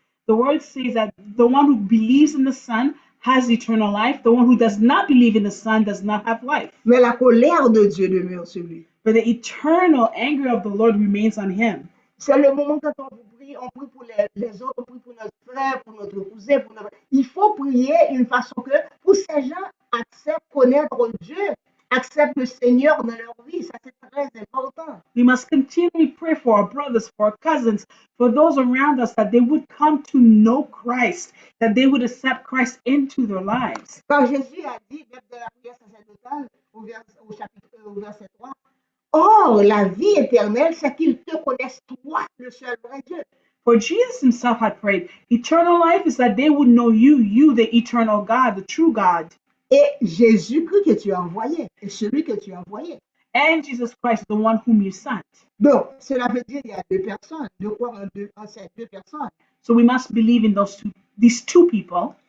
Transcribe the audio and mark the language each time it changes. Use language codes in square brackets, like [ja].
[en] The word says that the one who believes in the Son has eternal life. The one who does not believe in the Son does not have life. [fr] Mais la colère de Dieu demeure sur lui. [en] But the eternal anger of the Lord remains on him. [fr] C'est le moment quand on prie pour les autres, on prie pour notre frère, pour notre cousin, pour notre... Il faut prier d'une façon que pour ces gens acceptent connaître Dieu, acceptent le Seigneur dans leur vie. Ça, c'est très important. [en] We must continually pray for our brothers, for our cousins, for those around us, that they would come to know Christ, that they would accept Christ into their lives. [fr] Quand Jésus a dit, même dans la prière sacerdotale, au verset 3, or, la vie éternelle, c'est qu'ils te connaissent, toi, le seul vrai Dieu. [en] For Jesus himself had prayed, eternal life is that they would know you, you, the eternal God, the true God. [fr] Et Jésus-Christ que tu as envoyé, et celui que tu as envoyé. [en] And Jesus Christ, the one whom you sent. [fr] Donc, cela veut dire qu'il y a deux personnes. De quoi en ces deux personnes? [en] So we must believe in these two people.